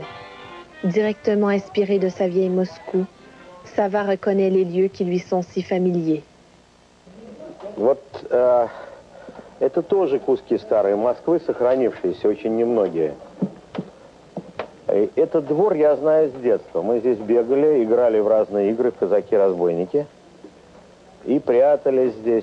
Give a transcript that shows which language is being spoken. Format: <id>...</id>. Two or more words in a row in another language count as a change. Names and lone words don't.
<fr>Directement inspiré de sa vieille Moscou, Sava reconnaît les lieux qui lui sont si familiers.</fr> <ru>Вот это тоже куски старой Москвы, сохранившиеся, очень немногие. Этот двор я знаю с детства. Мы здесь бегали, играли в разные игры, в казаки-разбойники. И прятались здесь.</ru>